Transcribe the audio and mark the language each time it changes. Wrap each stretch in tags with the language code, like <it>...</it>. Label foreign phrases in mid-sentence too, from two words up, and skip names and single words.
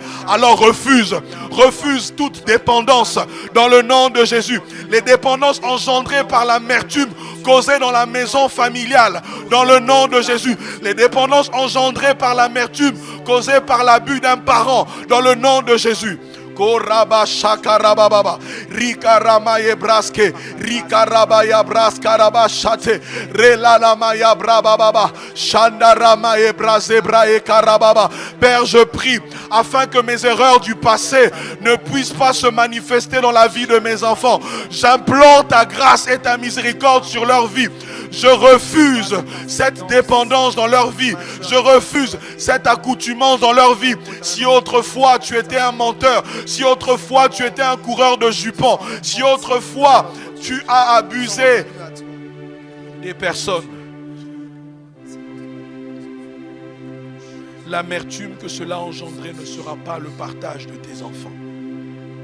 <fr>Alors refuse toute dépendance dans le nom de Jésus. Les dépendances engendrées par l'amertume causées dans la maison familiale, dans le nom de Jésus. Les dépendances engendrées par l'amertume causées par l'abus d'un parent, dans le nom de Jésus. Koraba shakarababa rikarama yebraske rikaraba yabraskaraba shate relala yabrababa shandarama yebrazebra e karababa. Père, je prie afin que mes erreurs du passé ne puissent pas se manifester dans la vie de mes enfants. J'implore ta grâce et ta miséricorde sur leur vie. Je refuse cette dépendance dans leur vie. Je refuse cette accoutumance dans leur vie. Si autrefois tu étais un menteur, si autrefois tu étais un coureur de jupons, si autrefois tu as abusé des personnes, l'amertume que cela a engendré ne sera pas le partage de tes enfants.</fr>